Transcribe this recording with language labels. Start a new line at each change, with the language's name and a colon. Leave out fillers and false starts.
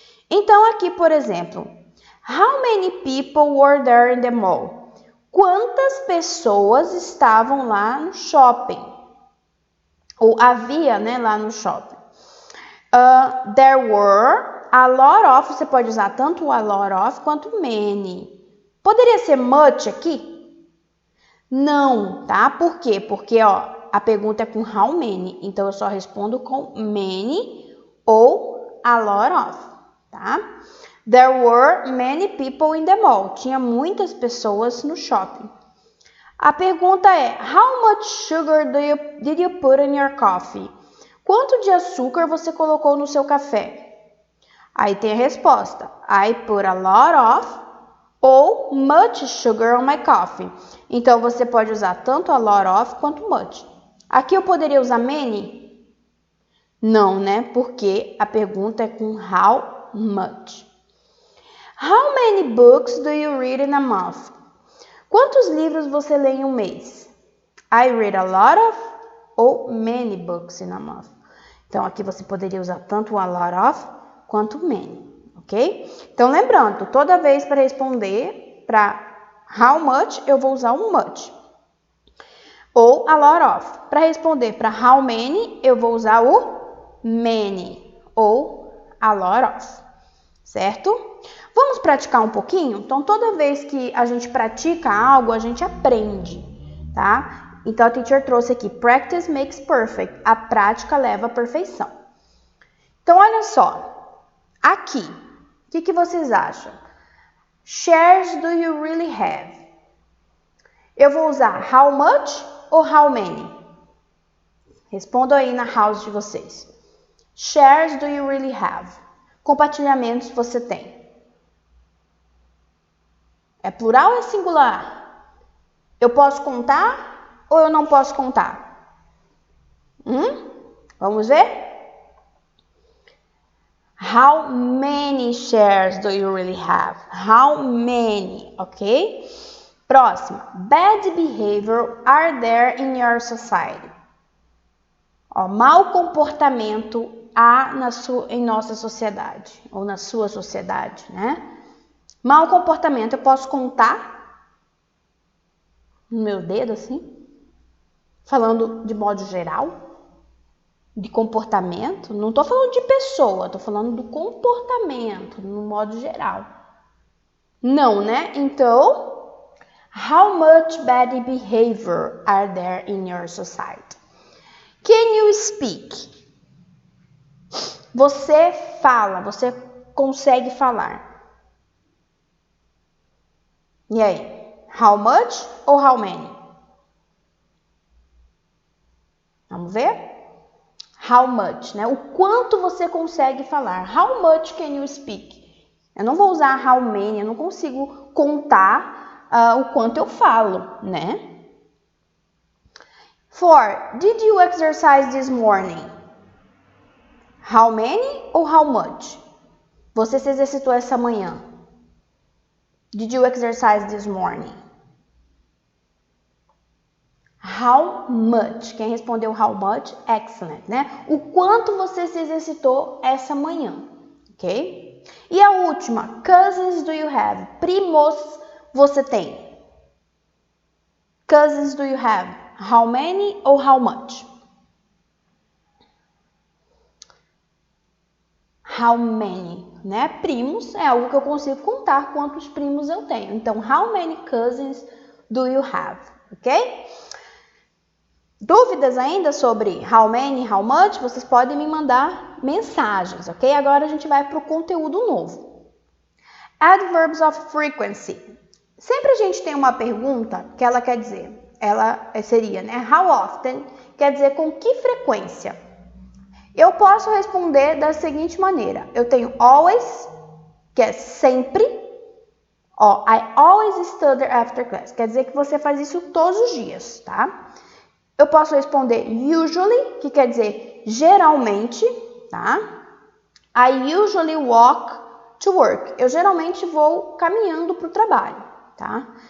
Portuguese: Então, aqui, por exemplo,
English: how many people were there in the mall?
Portuguese: Quantas pessoas estavam lá no shopping? Ou havia, né, lá no shopping.
English: There were a lot of,
Portuguese: você pode usar tanto a lot of quanto many. Poderia ser much aqui? Não, tá? Por quê? Porque, a pergunta é com how many, então eu só respondo com many ou a lot of, tá?
English: There were many people in the mall.
Portuguese: Tinha muitas pessoas no shopping. A pergunta é,
English: how much sugar did you put in your coffee?
Portuguese: Quanto de açúcar você colocou no seu café? Aí tem a resposta,
English: I put a lot of ou much sugar on my coffee.
Portuguese: Então, você pode usar tanto a lot of quanto much. Aqui eu poderia usar many? Não, né? Porque a pergunta é com how much.
English: How many books do you read in a month?
Portuguese: Quantos livros você lê em um mês?
English: I read a lot of ou many books in a month.
Portuguese: Então, aqui você poderia usar tanto a lot of quanto many, ok? Então, lembrando, toda vez para responder para how much, eu vou usar um much. Ou a lot of. Para responder para how many, eu vou usar o many ou a lot of, certo? Vamos praticar um pouquinho? Então, toda vez que a gente pratica algo, a gente aprende, tá? Então, a teacher trouxe aqui,
English: practice makes perfect.
Portuguese: A prática leva à perfeição. Então, olha só. Aqui, o que vocês acham?
English: Shares do you really have?
Portuguese: Eu vou usar how much ou how many? Respondam aí na house de vocês.
English: Shares do you really have?
Portuguese: Compartilhamentos você tem? É plural ou é singular? Eu posso contar ou eu não posso contar? Vamos ver?
English: How many shares do you really have? How many, ok? Próxima. Bad behavior are there in your society?
Portuguese: Mau comportamento há em nossa sociedade, ou na sua sociedade, né? Mau comportamento, eu posso contar no meu dedo, assim? Falando de modo geral, de comportamento. Não estou falando de pessoa, estou falando do comportamento, no modo geral. Não, né?
English: Então, how much bad behavior are there in your society? Can you speak?
Portuguese: Você fala, você consegue falar. E aí? How much ou how many? Vamos ver? How much, né? O quanto você consegue falar.
English: How much can you speak?
Portuguese: Eu não vou usar how many, eu não consigo contar o quanto eu falo, né? 4.
English: Did you exercise this morning?
Portuguese: How many ou how much? Você se exercitou essa manhã?
English: Did you exercise this morning?
Portuguese: How much? Quem respondeu how much? Excellent, né? O quanto você se exercitou essa manhã, ok? E a última,
English: cousins do you have?
Portuguese: Primos você tem?
English: Cousins do you have? How many ou how much?
Portuguese: How many, né? Primos é algo que eu consigo contar quantos primos eu tenho.
English: Então, how many cousins do you have?
Portuguese: Ok? Dúvidas ainda sobre how many, how much? Vocês podem me mandar mensagens, ok? Agora a gente vai para o conteúdo novo. Adverbs of frequency. Sempre a gente tem uma pergunta que ela quer dizer, ela seria, né? How often quer dizer com que frequência? Eu posso responder da seguinte maneira. Eu tenho always, que é sempre.
English: Ó, I always study after class.
Portuguese: Quer dizer que você faz isso todos os dias, tá? Eu posso responder usually, que quer dizer geralmente, tá?
English: I usually walk to work.
Portuguese: Eu geralmente vou caminhando para o trabalho, tá?